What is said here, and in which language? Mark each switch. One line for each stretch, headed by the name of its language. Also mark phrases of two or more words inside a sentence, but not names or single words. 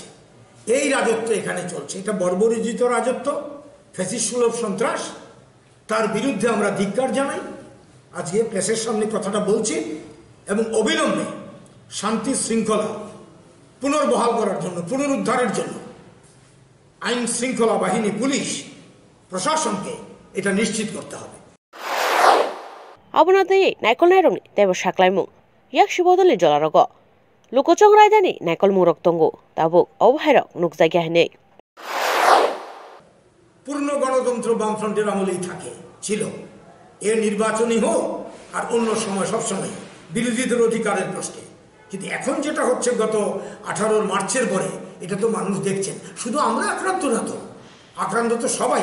Bangla: এই রাজত্ব এখানে চলছে, এটা বর্বরোচিত রাজত্ব, ফ্যাসিস্ট সুলভ সন্ত্রাস, তার বিরুদ্ধে আমরা ধিক্কার জানাই। আজকে প্রেসের সামনে কথাটা বলছি এবং অবিলম্বে শান্তি শৃঙ্খলা পুনর্বহাল করার জন্য, পুনরুদ্ধারের জন্য আইন শৃঙ্খলা বাহিনী, পুলিশ প্রশাসনকে এটা নিশ্চিত করতে হবে।
Kok Borok: Abunadai Naikol Nairong Deva Sanlaimung Yak Shibodali Jolarago Lukocong Raidani Naikol Murok Tongo Tabuk Obhairok Nukzagahne
Bangla: পূর্ণ গণতন্ত্র বামফ্রন্টের আমলেই থাকে ছিল, এর নির্বাচনই হোক আর অন্য সময় সবসময় বিরোধীদের অধিকারের প্রশ্নে। কিন্তু এখন যেটা হচ্ছে গত 18 মার্চের পরে, এটা তো মানুষ দেখছেন। শুধু আমরা আক্রান্ত না, তো আক্রান্ত তো সবাই।